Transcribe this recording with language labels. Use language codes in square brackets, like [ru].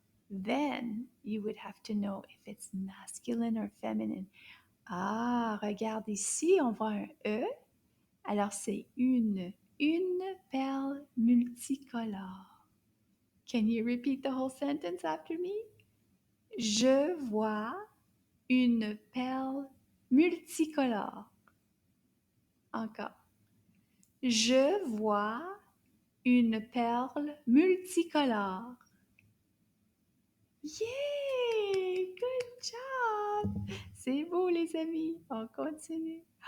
[en] Then you would have to know if it's masculine or feminine. [fr] Ah, regarde ici, on voit un E. Alors c'est une perle multicolore. [en] Can you repeat the whole sentence after me? [fr] Je vois une perle multicolore. Encore. Je vois une perle multicolore. [en] Yay! Good job! [fr] C'est beau, les amis. On continue.